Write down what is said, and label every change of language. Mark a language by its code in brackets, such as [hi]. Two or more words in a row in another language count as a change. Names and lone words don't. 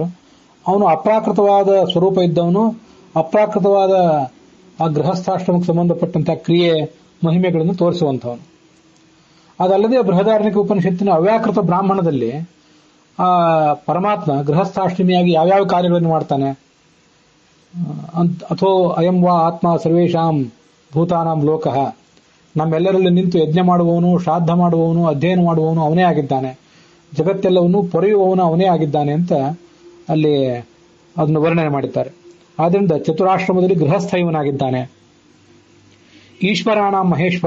[kn] ಅವನು ಅಪ್ರಾಕೃತವಾದ ಸ್ವರೂಪ ಇದ್ದವನು, ಅಪ್ರಾಕೃತವಾದ ಆ ಗೃಹಸ್ಥಾಶ್ರಮಕ್ಕೆ ಸಂಬಂಧಪಟ್ಟಂತಹ ಕ್ರಿಯೆ ಮಹಿಮೆಗಳನ್ನು ತೋರಿಸುವಂಥವನು. ಅದಲ್ಲದೆ ಬೃಹದಾರಣ್ಯಕ ಉಪನಿಷತ್ತಿನ ಅವ್ಯಾಕೃತ ಬ್ರಾಹ್ಮಣದಲ್ಲಿ ಆ ಪರಮಾತ್ಮ ಗೃಹಸ್ಥಾಶ್ರಮಿಯಾಗಿ ಯಾವ್ಯಾವ ಕಾರ್ಯಗಳನ್ನು ಮಾಡ್ತಾನೆ. [sa] ಅಥೋ ಅಯಂ ವಾ ಆತ್ಮ ಸರ್ವೇಷಾಂ ಭೂತಾನಾಂ ಲೋಕಃ. [kn] ನಮ್ಮೆಲ್ಲರಲ್ಲಿ ನಿಂತು ಯಜ್ಞ ಮಾಡುವವನು, ಶ್ರಾದ್ದ ಮಾಡುವವನು, ಅಧ್ಯಯನ ಮಾಡುವವನು ಅವನೇ ಆಗಿದ್ದಾನೆ. ಜಗತ್ತೆಲ್ಲವನ್ನೂ ಪೊರೆಯುವವನು ಅವನೇ ಆಗಿದ್ದಾನೆ ಅಂತ ಅಲ್ಲಿ ಅದನ್ನು ವರ್ಣನೆ ಮಾಡಿದ್ದಾರೆ. ಆದ್ದರಿಂದ ಚತುರಾಶ್ರಮದಲ್ಲಿ ಗೃಹಸ್ಥ ಇವನಾಗಿದ್ದಾನೆ. ಈಶ್ವರಾಣ ಮಹೇಶ್ವರ.